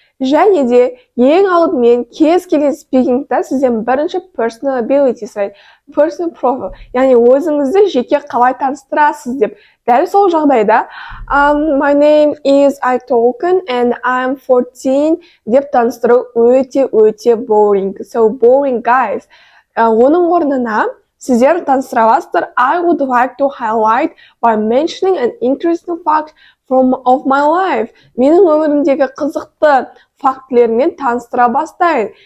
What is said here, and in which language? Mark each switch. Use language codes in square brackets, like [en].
[kk] Және де ең алдымен кез келген спикингта сізден бірінші [en] personal ability [kk] сұрайды, [en] personal profile, [kk] яғни өзіңізді жеке қалай таныстырасыз деп. Дәл сол жағдайда [en] my name is Айтолқын and I'm 14 [kk] деп таныстыру өте [en] boring. So boring, guys. [kk] Оның орнына сіздер таныстыра аласыздар. [en] I would like to highlight by mentioning an interesting fact of my life. [kk] Менің өмірімдегі қызықты фактілермен таныстыра бастайын.